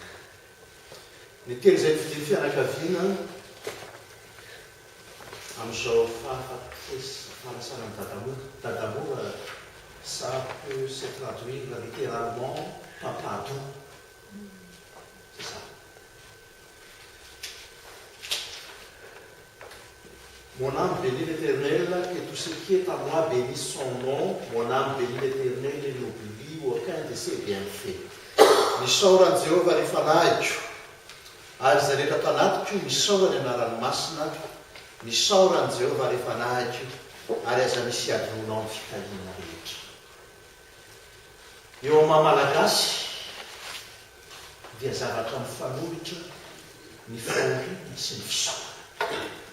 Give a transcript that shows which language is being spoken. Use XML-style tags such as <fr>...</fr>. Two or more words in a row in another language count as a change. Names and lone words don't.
<mg>Ny teny izay fidiny fianakaviana amin'izao fahafanasana ny Dadamour,</mg> <fr>ça peut se traduire littéralement papa doux. C'est ça. Mon âme bénit l'Éternel, que tout ce qui est à moi bénisse son nom. Mon âme bénit l'Éternel et n'oublie aucun de ses bienfaits.</fr> <mg>Misaoran'i Jehovah rehefa nahiko, ary izay rehetra tanatiko misaora ny anarany masina. Misaoran'i Jehovah rehefa nahiko, ary aza misy adonao amin'ny fitaliana rehetra. Eo amin'ny Malagasy dia zavatra mifanolotra ny fahoriana sy ny fisaorana.</mg>